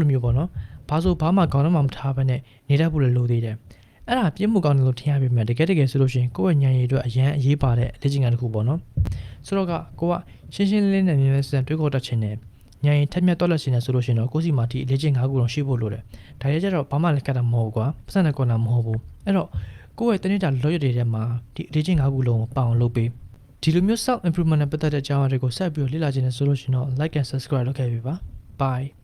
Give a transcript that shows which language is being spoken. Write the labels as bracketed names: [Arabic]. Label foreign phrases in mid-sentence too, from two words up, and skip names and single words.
[Burmese] လိုမျိုးပေါ့နော်ဘာမှခေါင်းထဲမှာမထားဘဲနဲ့နေတတ်ဖို့လည်းလိုသေးတယ်အဲ့ဒါပြင်းမှုကောင်းတယ်လို့ထင်ရပေမဲ့တကယ်ဆိုလို့ရှိရင်ကိုယ့်ရဲ့ဉာဏ်ရည်အတွက်အရန်အရေးပါတဲ့လေ့ကျင့်ခန်းတစ်ခုပေါ့နော်ဆိုတော့ကိုကရှင်းလင်းနဲ့မြင်မြင်စံတွေးခေါ်တတ်ခြင်းနဲ့ဉာဏ်ရည်ထက်မြက်တော့လက်ရှင်နဲ့ဆိုလို့ရှိရင်တော့ကိုယ့်စီမှာဒီလေ့ကျင့်ခန်းခုလုံးရှိဖို့လိုတယ်ဒါရဲကျတော့ဘာမှလည်းကတ်တာမဟုတ်ကွာပတ်စံနဲ့ကွာတာမဟုတ်ဘူးအဲ့တော့ကိုယ့်ရဲ့တနေ့တာလောရတဲ့ထဲမှာဒီလေ့ကျင့်ခန်းခုလုံးကိုပအောင်လုပ်ပေးဒီလိုမျိုး [English] self improvement [Burmese] နဲ့ပတ်သက်တဲ့အကြောင်းအရာတွေကိုဆက်ပြီးလေ့လာခြင်းနဲ့ဆိုလို့ရှိရင်တော့ [English] like and subscribe [Burmese] လုပ်ခဲ့ပြီပါ bye